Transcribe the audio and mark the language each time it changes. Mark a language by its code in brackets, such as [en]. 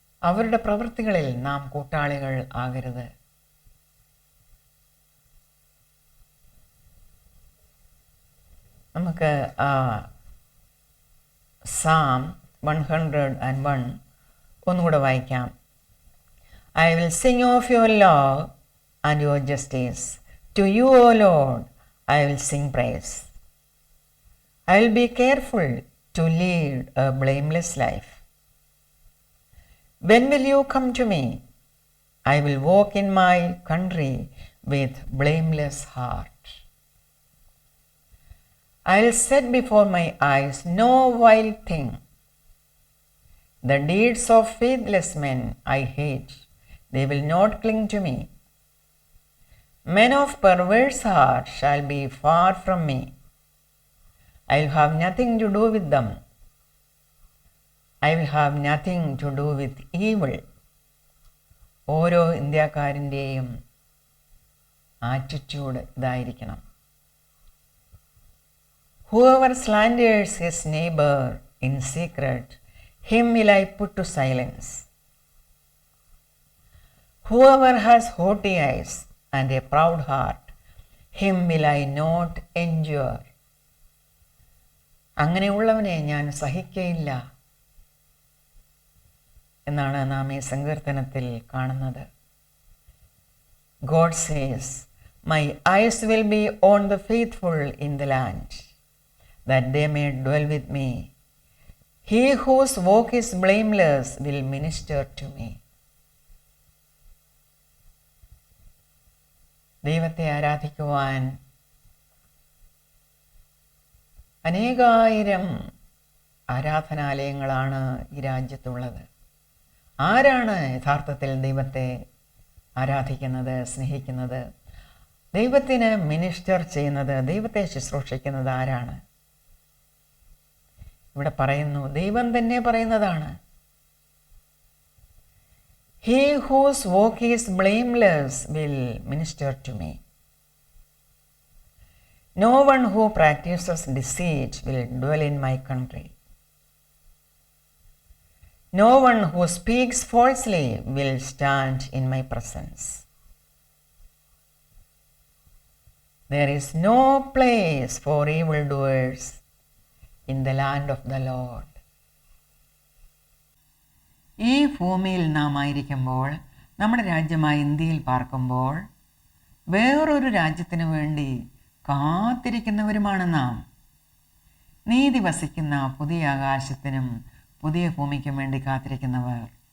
[ml] അവരുടെ പ്രവൃത്തികളിൽ നാം കൂട്ടാളികൾ ആകരുത്. നമുക്ക് Psalm 101 ഒന്നുകൂടെ വായിക്കാം. [en] I will sing of your love and your justice. To you, O Lord, I will sing praise. I will be careful to lead a blameless life. When will you come to me? I will walk in my country with blameless heart. I will set before my eyes no vile thing. The deeds of faithless men I hate. They will not cling to me. Men of perverse heart shall be far from me. I will have nothing to do with them. I will have nothing to do with evil. [ml] ഓരോ ഇന്ത്യക്കാരൻ്റെയും attitude ഇതായിരിക്കണം. [en] Whoever slanders his neighbor in secret, him will I put to silence. Whoever has haughty eyes and a proud heart, him will I not endure. [ml] അങ്ങനെയുള്ളവനെ ഞാൻ സഹിക്കയില്ല എന്നാണ് നാം ഈ സങ്കീർത്തനത്തിൽ കാണുന്നത്. [en] God says, my eyes will be on the faithful in the land, that they may dwell with me. He whose walk is blameless will minister to me. [ml] ദൈവത്തെ ആരാധിക്കുവാൻ അനേകായിരം ആരാധനാലയങ്ങളാണ് ഈ രാജ്യത്തുള്ളത്. ആരാണ് യഥാർത്ഥത്തിൽ ദൈവത്തെ ആരാധിക്കുന്നത്, സ്നേഹിക്കുന്നത്, ദൈവത്തിന് മിനിസ്റ്റർ ചെയ്യുന്നത്, ദൈവത്തെ ശുശ്രൂഷിക്കുന്നത് ആരാണ്? ഇവിടെ പറയുന്നു, ദൈവം തന്നെ പറയുന്നതാണ്. [en] He whose walk is blameless will minister to me. No one who practices deceit will dwell in my country. No one who speaks falsely will stand in my presence. There is no place for evildoers in the land of the Lord. [ml] ഈ ഭൂമിയിൽ നാം ആയിരിക്കുമ്പോൾ, നമ്മുടെ രാജ്യമായ ഇന്ത്യയിൽ പാർക്കുമ്പോൾ, വേറൊരു രാജ്യത്തിന് വേണ്ടി കാത്തിരിക്കുന്നവരുമാണ് നാം. നീതി വസിക്കുന്ന പുതിയ ആകാശത്തിനും പുതിയ ഭൂമിക്കും വേണ്ടി കാത്തിരിക്കുന്നവർ.